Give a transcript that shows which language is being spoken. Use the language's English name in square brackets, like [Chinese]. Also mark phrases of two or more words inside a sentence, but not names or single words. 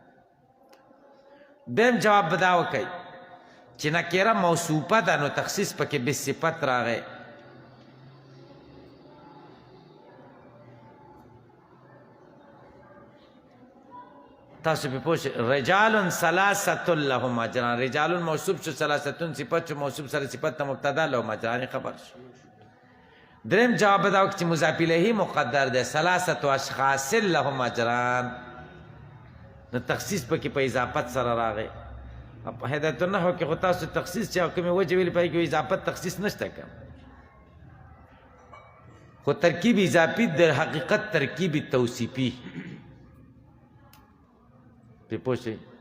[Pashto] دیم جواب به دا وکئ چې نکره موصوفه ده نو تخصیص پکې بصفت راغی. تاسو پې پوه شئ. [Arabic] رجال ثلاثة لهم اجران. [Pashto] رجال موصوف شو، ثلاثتون صفت شو، موصوف سره صفت ته مبتدا [Arabic] لهم اجران [Pashto] خبر شو. دریم جواب دا وکړه چې مضاف الیه مقدر دی. [Arabic] ثلاثة اشخاص لهم اجران، [Pashto] نو تخصیص پکې په اضافت سره راغی. هدایت النحو کې خو تاسو تخصیص چې کومې وجې ویلې پای کې اضافت تخصیص نشته که، خو ترکیب اضافي د حقیقت ترکیب توصیفي. پې پوه شئ.